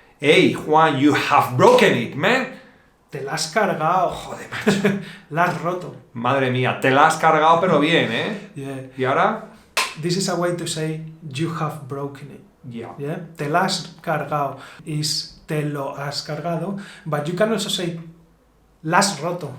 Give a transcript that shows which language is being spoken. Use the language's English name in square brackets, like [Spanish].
[English] Hey, Juan, you have broken it, man. [Spanish] Te la has cargado. Joder, macho. La has roto. Madre mía, te la has cargado, pero bien, ¿eh? [English] Yeah. [Spanish] ¿Y ahora? [English] This is a way to say you have broken it. Yeah. [Spanish] Yeah? Te la has cargado. Is te lo has cargado. [English] But you can also say [Spanish] la has roto.